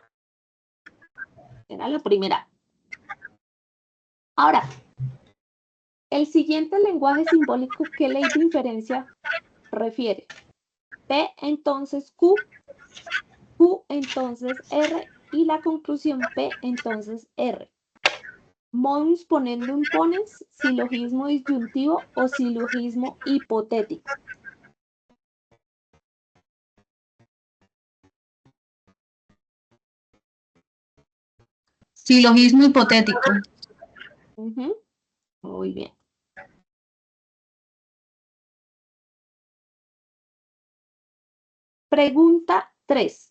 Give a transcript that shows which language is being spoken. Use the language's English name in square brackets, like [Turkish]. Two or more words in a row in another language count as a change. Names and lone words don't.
[Spanish] Era la primera. Ahora, el siguiente lenguaje simbólico, ¿qué ley de inferencia refiere? P entonces Q, Q entonces R y la conclusión P entonces R. [Latin] Mons ponendum ponens, [Spanish] silogismo disyuntivo o silogismo hipotético. Silogismo hipotético. Muy bien. Pregunta 3.